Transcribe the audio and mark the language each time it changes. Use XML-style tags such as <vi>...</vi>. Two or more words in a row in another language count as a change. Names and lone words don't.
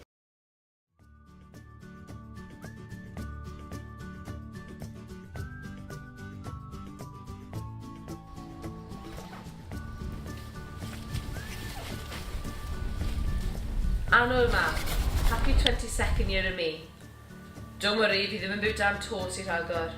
<cy>Anwyl ma,</cy> <en>happy 22nd year of me. Don't worry,</en> <cy>fi ddim yn byw dan tos i rhagor.</cy>